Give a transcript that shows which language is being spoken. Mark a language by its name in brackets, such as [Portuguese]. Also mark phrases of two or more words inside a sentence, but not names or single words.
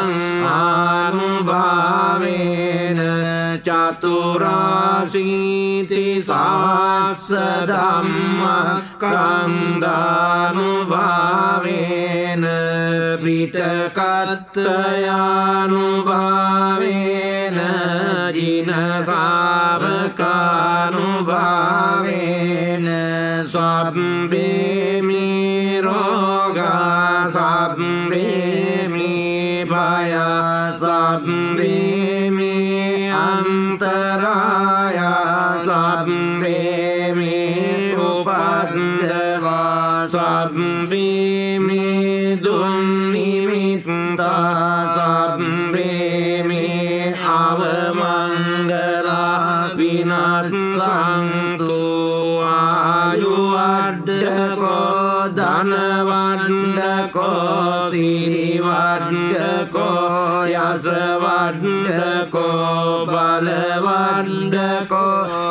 [Pali] ආනුභාවේන චතුරාසීති සහස්ස ධම්මස්කන්ධානුභාවේන පිටකත්තයානුභාවේන ජින ශාවකානුභාවේන සබ්බේ මේ රෝගා සබ්බේ මේ භය සබ්බේ මේ අන්තරාය සබ්බේ මේ උපද්දවා සබ්බේ මේ දුන්නිමිත්තා සබ්බේ මේ අවමංගලා විනස්සන්තු ආයුවඩ්ඩකෝ ධනවඩ්ඩකෝ සිරිවඩ්ඩකෝ යසවඩ්ඩකෝ බලවඩ්ඩකෝ